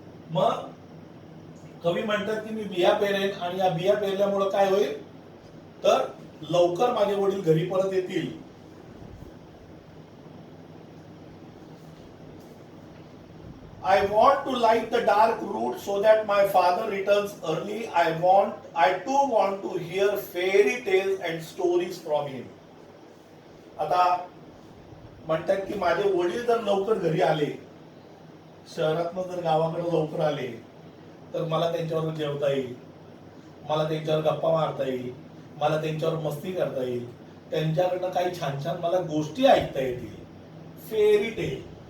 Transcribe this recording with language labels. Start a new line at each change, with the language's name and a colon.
Marathi: मग कवी म्हणतात की मी बिया पेरेन आणि या बिया पेरल्यामुळे काय होईल तर लवकर माझे वडील घरी परत येतील.
English: I want to light the dark route so that my father returns early. I too want to hear fairy tales and stories from him.
Marathi: आता म्हणतात की माझे वडील जर लवकर घरी आले, शहरातनं जर गावाकडे लवकर आले, तर मला त्यांच्यावर जेवता येईल, मला त्यांच्यावर गप्पा मारता येईल, मला त्यांच्यावर मस्ती करता येईल, त्यांच्याकडनं काही छान छान मला गोष्टी ऐकता येतील. Fairy tale.